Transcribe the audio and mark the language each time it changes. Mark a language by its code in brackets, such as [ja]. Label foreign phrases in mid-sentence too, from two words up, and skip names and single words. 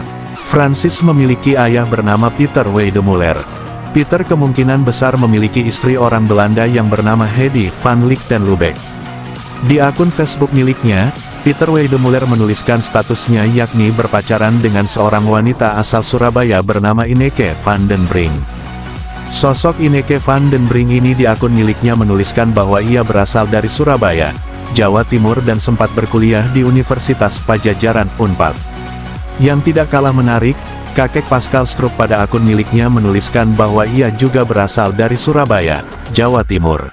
[id] Francis memiliki ayah bernama Peter Weidemuller. Peter kemungkinan besar memiliki istri orang Belanda yang bernama Hedy van Lichtenlubeck. Di akun Facebook miliknya, Peter Weidemuller menuliskan statusnya yakni berpacaran dengan seorang wanita asal Surabaya bernama Ineke van den Brink. Sosok Ineke van den Brink ini di akun miliknya menuliskan bahwa ia berasal dari Surabaya, Jawa Timur dan sempat berkuliah di Universitas Pajajaran Unpad. Yang tidak kalah menarik, kakek Pascal Struck pada akun miliknya menuliskan bahwa ia juga berasal dari Surabaya, Jawa Timur.